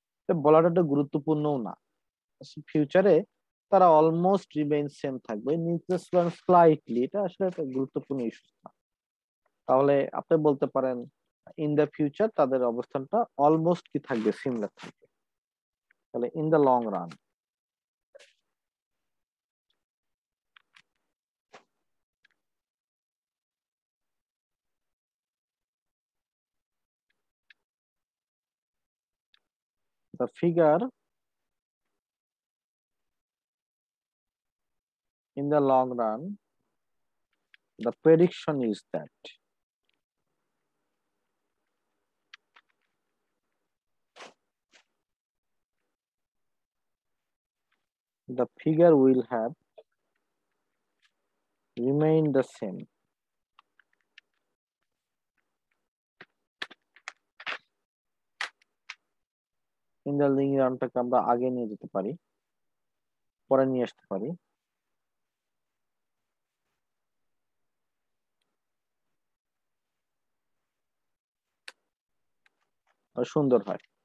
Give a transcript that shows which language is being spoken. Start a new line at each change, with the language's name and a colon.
Bangla: তো বলাটা একটু গুরুত্বপূর্ণও না, ফিউচারে তারা অলমোস্ট রিমেইন সেম থাকবে, স্লাইটলি, এটা আসলে একটা গুরুত্বপূর্ণ ইস্যু না। তাহলে আপনি বলতে পারেন
English: in the future
Bangla: তাদের অবস্থানটা অলমোস্ট কি থাকবে, সিমিলার থাকবে।
English: তাহলে in the long run, the figure in the long run, the prediction is that the figure will have remained the same in the long run।
Bangla: টাকে আমরা আগে নিয়ে যেতে পারি, পরে নিয়ে আসতে পারি। সুন্দর হয়।